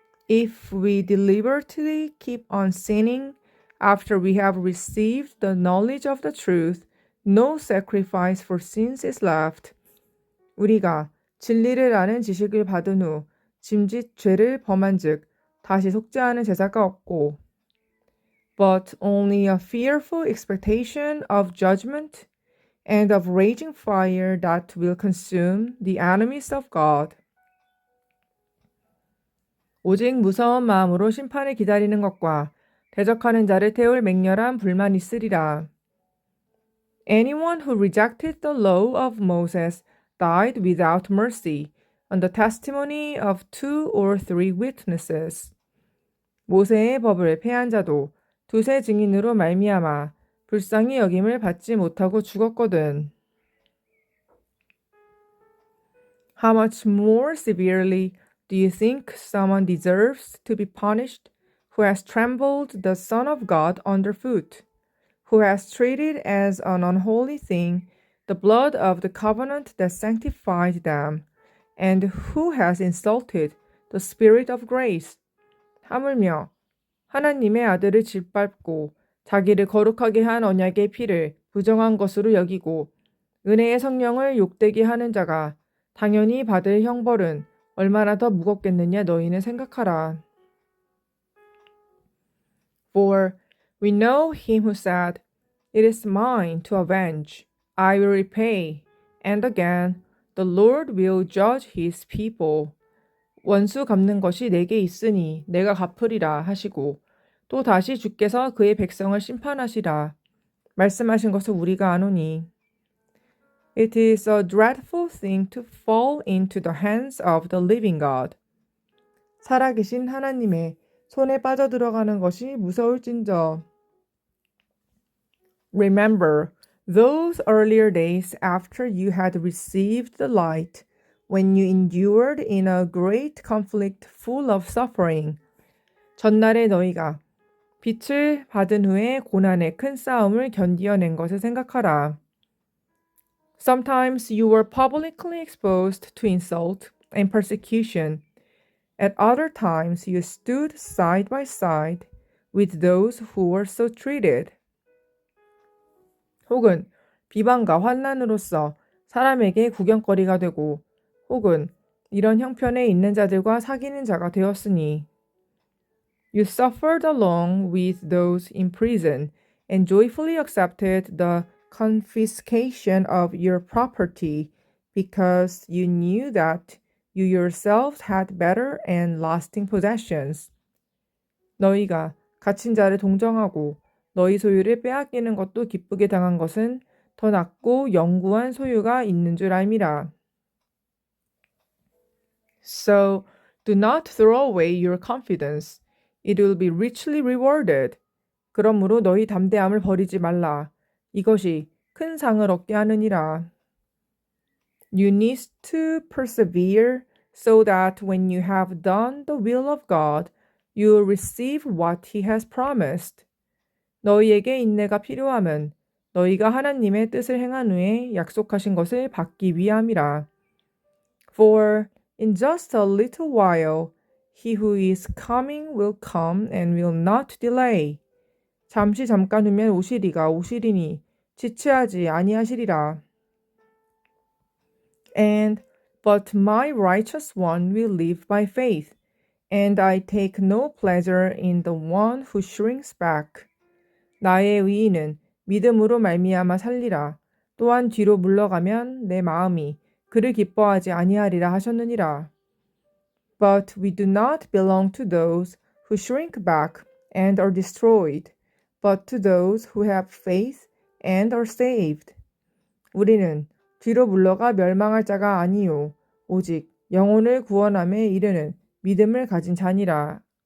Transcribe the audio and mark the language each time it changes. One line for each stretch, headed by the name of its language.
English: If we deliberately keep on sinning after we have received the knowledge of the truth, no sacrifice for sins is left.
Korean: 우리가 진리를 아는 지식을 받은 후 짐짓 죄를 범한즉 다시 속죄하는 제사가 없고,
English: but only a fearful expectation of judgment and of raging fire that will consume the enemies of God.
Korean: 오직 무서운 마음으로 심판을 기다리는 것과 대적하는 자를 태울 맹렬한 불만 있으리라.
English: Anyone who rejected the law of Moses died without mercy on the testimony of 2 or 3 witnesses.
Korean: 모세의 법을 폐한 자도 두세 증인으로 말미암아 불쌍히 여김을 받지 못하고 죽었거든.
English: How much more severely do you think someone deserves to be punished who has trampled the Son of God underfoot, who has treated as an unholy thing the blood of the covenant that sanctified them, and who has insulted the Spirit of grace?
Korean: 하물며 하나님의 아들을 짓밟고 자기를 거룩하게 한 언약의 피를 부정한 것으로 여기고 은혜의 성령을 욕되게 하는 자가 당연히 받을 형벌은 얼마나 더 무겁겠느냐 너희는 생각하라.
English: For we know him who said, It is mine to avenge, I will repay, and again, the Lord will judge his people.
Korean: 원수 갚는 것이 내게 있으니 내가 갚으리라 하시고 또 다시 주께서 그의 백성을 심판하시라 말씀하신 것을 우리가 아노니.
English: It is a dreadful thing to fall into the hands of the living God.
Korean: 살아계신 하나님의 손에 빠져들어가는 것이 무서울진저.
English: Remember those earlier days after you had received the light, when you endured in a great conflict full of suffering.
Korean: 전날에 너희가 빛을 받은 후에 고난의 큰 싸움을 견디어낸 것을 생각하라.
English: Sometimes you were publicly exposed to insult and persecution. At other times you stood side by side with those who were so treated.
Korean: 혹은 비방과 환난으로서 사람에게 구경거리가 되고 혹은 이런 형편에 있는 자들과 사귀는 자가 되었으니
English: You suffered along with those in prison and joyfully accepted the confiscation of your property because you knew that you yourselves had better and lasting possessions.
Korean: 너희가 갇힌 자를 동정하고 너희 소유를 빼앗기는 것도 기쁘게 당한 것은 더 낫고 영구한 소유가 있는 줄 알미라.
English: So do not throw away your confidence. It will be richly rewarded.
Korean: 그러므로 너희 담대함을 버리지 말라. 이것이 큰 상을 얻게 하느니라.
English: You need to persevere so that when you have done the will of God, you will receive what He has promised.
Korean: 너희에게 인내가 필요함은 너희가 하나님의 뜻을 행한 후에 약속하신 것을 받기 위함이라.
English: For in just a little while, He who is coming will come and will not delay.
Korean: 잠깐 후면 오시리가 오시리니 지체하지 아니하시리라.
English: But my righteous one will live by faith, and I take no pleasure in the one who shrinks back.
Korean: 나의 의인은 믿음으로 말미암아 살리라. 또한 뒤로 물러가면 내 마음이 그를 기뻐하지 아니하리라 하셨느니라.
English: But we do not belong to those who shrink back and are destroyed, but to those who have faith and are saved.
Korean: 우리는 뒤로 물러가 멸망할 자가 아니요 오직 영혼을 구원함에 이르는 믿음을 가진 자니라.